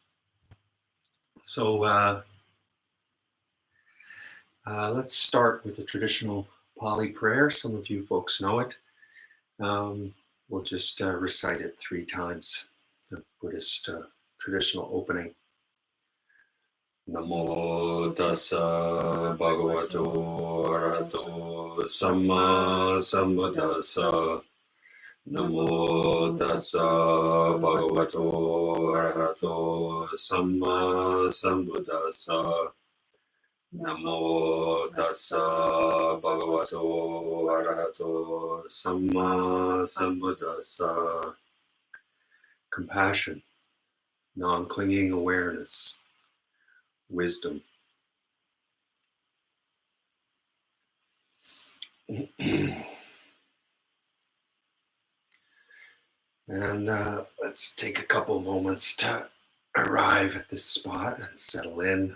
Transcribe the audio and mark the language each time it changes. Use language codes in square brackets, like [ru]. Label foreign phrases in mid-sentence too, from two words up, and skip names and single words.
[en] So let's start with the traditional Pali prayer. Some of you folks know it. We'll just recite it 3 times, the Buddhist traditional opening. [pi] Namo tassa bhagavato arahato samma sambuddhassa. Namo tassa bhagavato arahato samma sambuddhassa. Namo tassa bhagavato arahato samma sambuddhassa. [en] Compassion, non-clinging awareness, wisdom. And let's take a couple moments to arrive at this spot and settle in.